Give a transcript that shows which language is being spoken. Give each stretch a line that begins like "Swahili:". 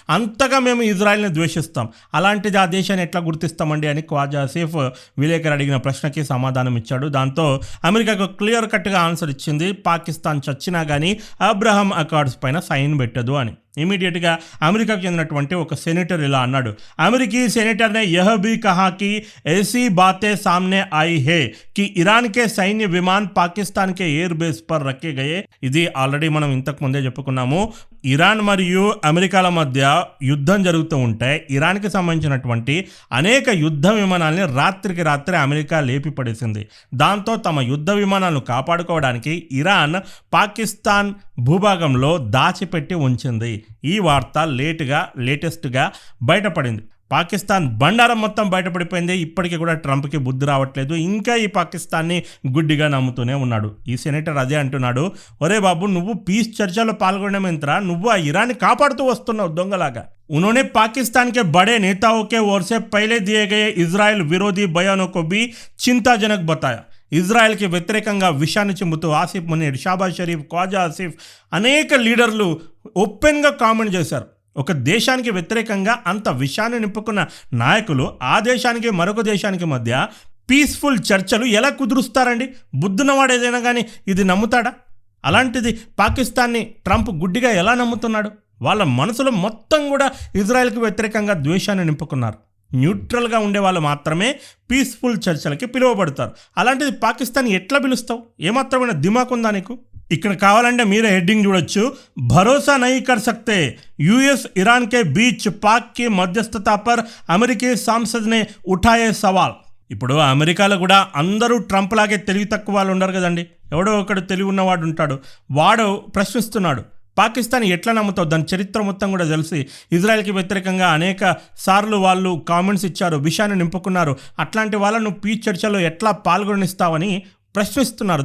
Telugu: అంతగా మేము ఇజ్రాయెల్ని ద్వేషిస్తాం. అలాంటిది ఆ దేశాన్ని ఎట్లా గుర్తిస్తామండి అని ఖ్వాజా ఆసిఫ్ విలేకరు అడిగిన ప్రశ్నకి సమాధానం ఇచ్చాడు. దాంతో అమెరికాకు క్లియర్ కట్గా ఆన్సర్ ఇచ్చింది, పాకిస్తాన్ చచ్చినా కానీ అబ్రహాం అకార్డ్స్ పైన సైన్ పెట్టదు అని. ఇమీడియట్గా అమెరికాకు చెందినటువంటి ఒక సెనేటర్ ఇలా అన్నాడు.
Hindi: అమెరికీ सेनेटर ने यह भी कहा कि ऐसी बातें सामने आई है कि ईरान के सैन्य विमान पाकिस्तान के एयर बेस पर रखे गए.
Telugu: ఇది ఆల్రెడీ మనం ఇంతకు ముందే చెప్పుకున్నాము. ఇరాన్ మరియు అమెరికాల మధ్య యుద్ధం జరుగుతూ ఉంటే ఇరాన్కి సంబంధించినటువంటి అనేక యుద్ధ విమానాలని రాత్రికి రాత్రి అమెరికా లేపి పడేసింది. దాంతో తమ యుద్ధ విమానాలను కాపాడుకోవడానికి ఇరాన్ పాకిస్తాన్ భూభాగంలో దాచిపెట్టి ఉంచింది. ఈ వార్త లేటెస్ట్గా బయటపడింది. పాకిస్తాన్ బండారం మొత్తం బయటపడిపోయింది. ఇప్పటికీ కూడా ట్రంప్కి బుద్ధి రావట్లేదు. ఇంకా ఈ పాకిస్తాన్ని గుడ్డిగా నమ్ముతూనే ఉన్నాడు. ఈ సెనేటర్ అదే అంటున్నాడు, ఒరే బాబు నువ్వు పీస్ చర్చలో పాల్గొనమెంతరా, నువ్వు ఆ ఇరాన్ని కాపాడుతూ వస్తున్నావు దొంగలాగా.
Hindi: उन्होंने पाकिस्तान के बड़े नेताओं के ओर से पहले दिए गए इजराइल विरोधी बयानों को भी चिंताजनक बताया.
Telugu: ఇజ్రాయెల్కి వ్యతిరేకంగా విషయాన్ని చెబుతూ ఆసిఫ్ మునీర్, షాబాజ్ షరీఫ్, ఖ్వాజా ఆసిఫ్ అనేక లీడర్లు ఓపెన్గా కామెంట్ చేశారు. ఒక దేశానికి వ్యతిరేకంగా అంత విషయాన్ని నింపుకున్న నాయకులు ఆ దేశానికి మరొక దేశానికి మధ్య పీస్ఫుల్ చర్చలు ఎలా కుదురుస్తారండి? బుద్ధున్నవాడు ఏదైనా కానీ ఇది నమ్ముతాడా? అలాంటిది పాకిస్తాన్ని ట్రంప్ గుడ్డిగా ఎలా నమ్ముతున్నాడు? వాళ్ళ మనసులో మొత్తం కూడా ఇజ్రాయెల్కి వ్యతిరేకంగా ద్వేషాన్ని నింపుకున్నారు. న్యూట్రల్గా ఉండే వాళ్ళు మాత్రమే పీస్ఫుల్ చర్చలకి పిలువబడతారు. అలాంటిది పాకిస్తాన్ ఎట్లా పిలుస్తావు? ఏమాత్రమైన దిమాక్ ఉందా నీకు? ఇక్కడ కావాలంటే మీరే హెడ్డింగ్ చూడొచ్చు,
Hindi: భరోసా నహీ కర్ సక్తే, यूएस ईरान के बीच पाक की मध्यस्थता पर अमेरिकी सांसद ने उठाए सवाल.
Telugu: ఇప్పుడు అమెరికాలో కూడా అందరూ ట్రంప్ లాగే తెలివి తక్కువ వాళ్ళు ఉండరు కదండి. ఎవడో ఒకడు తెలివి ఉన్నవాడు ఉంటాడు. వాడు ప్రశ్నిస్తున్నాడు, పాకిస్తాన్ ఎట్లా నమ్ముతావు? దాని చరిత్ర మొత్తం కూడా తెలిసి ఇజ్రాయెల్కి వ్యతిరేకంగా అనేక సార్లు వాళ్ళు కామెంట్స్ ఇచ్చారు, విషయాన్ని నింపుకున్నారు. అట్లాంటి వాళ్ళను పీస్ చర్చలో ఎట్లా పాల్గొనిస్తావని ప్రశ్నిస్తున్నారు.